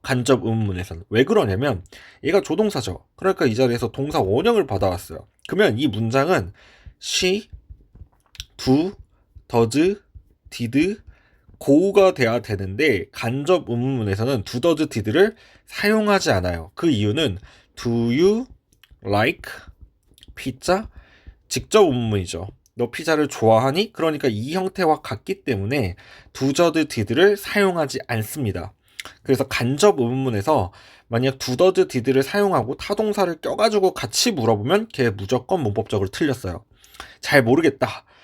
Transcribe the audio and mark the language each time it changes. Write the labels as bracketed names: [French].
[Korean] 간접 의문문에서는. 왜 그러냐면 얘가 조동사죠. 그러니까 이 자리에서 동사 원형을 받아왔어요. 그러면 이 문장은 she, do, does, did, go가 돼야 되는데 간접 의문문에서는 do, does, did를 사용하지 않아요. 그 이유는 [English] do you like pizza? [Korean] 직접 의문문이죠. 너 피자를 좋아하니? 그러니까 이 형태와 같기 때문에 do, does, did를 사용하지 않습니다. 그래서 간접 의문문에서 만약 do, does, did를 사용하고 타동사를 껴가지고 같이 물어보면 걔 무조건 문법적으로 틀렸어요. 잘 모르겠다.